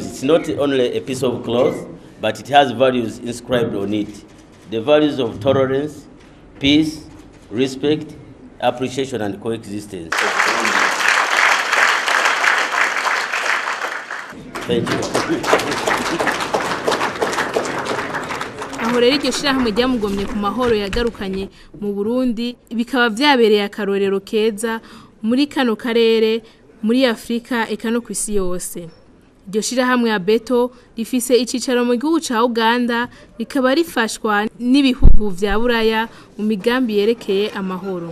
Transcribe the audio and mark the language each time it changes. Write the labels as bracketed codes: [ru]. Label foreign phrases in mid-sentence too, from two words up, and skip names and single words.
[en] It's not only a piece of cloth, but it has values inscribed on it. The values of tolerance, peace, respect, appreciation, and coexistence. Thank you. [rn] Aho rero iryo shirahamwe ryamugomye ku mahoro yagarukanye mu Burundi bikaba vyabereye akarorero keza muri kano karere muri Afrika eka no kwisi yose. Iryo shirahamwe abeto rifise icicaro mu gihugu ca Uganda rikaba rifashwa n'ibihugu vya Buraya mu migambi yerekeye amahoro.